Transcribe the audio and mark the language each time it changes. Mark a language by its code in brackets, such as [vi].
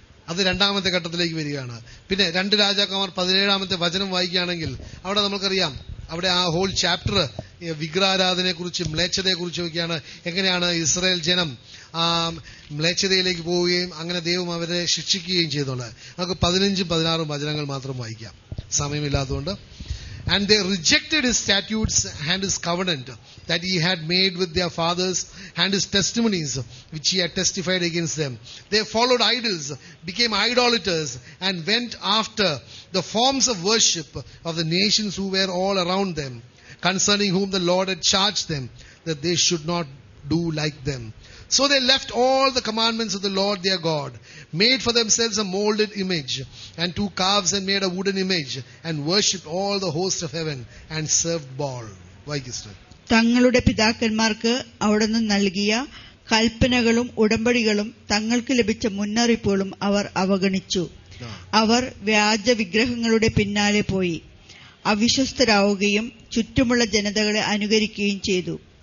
[ml] അത് രണ്ടാമത്തെ ഘട്ടത്തിലേക്ക് വരികയാണ്. പിന്നെ 2 രാജാക്കന്മാർ 17-ാമത്തെ വചനം വായിക്കുകയാണെങ്കിൽ അവിടെ നമുക്കറിയാം, അവിടെ ആ ഹോൾ ചാപ്റ്റർ വിഗ്രഹാരാധനയെക്കുറിച്ചും മ്ലേച്ഛതയെക്കുറിച്ചും ഒക്കെയാണ്. എങ്ങനെയാണ് ഇസ്രായേൽ ജനം മ്ലേച്ഛതയിലേക്ക് പോവുകയും അങ്ങനെ ദൈവം അവരെ ശിക്ഷിക്കുകയും ചെയ്തുള്ളത്. നമുക്ക് 15-ഉം 16-ഉം വചനങ്ങൾ മാത്രം വായിക്കാം, സമയമില്ലാത്തതുകൊണ്ട്. [en] And they rejected his statutes and his covenant that he had made with their fathers and his testimonies which he had testified against them. They followed idols, became idolaters, and went after the forms of worship of the nations who were all around them, concerning whom the Lord had charged them that they should not do like them. So they left all the commandments of the Lord their God, made for themselves a molded image, and 2 calves, and made a wooden image, and worshipped all the hosts of heaven, and served Baal. [ml] തങ്ങളുടെ പിതാക്കന്മാർക്ക് അവിടുന്ന് നൽകിയ കൽപ്പനകളും ഉടമ്പടികളും തങ്ങൾക്ക് ലഭിച്ച മുന്നറിയിപ്പുകളും അവർ അവഗണിച്ചു. അവർ വ്യാജ വിഗ്രഹങ്ങളുടെ പിന്നാലെ പോയി അവിശ്വസ്തരാവുകയും ചുറ്റുമുള്ള ജനതകളെ അനുകരിക്കുകയും ചെയ്തു.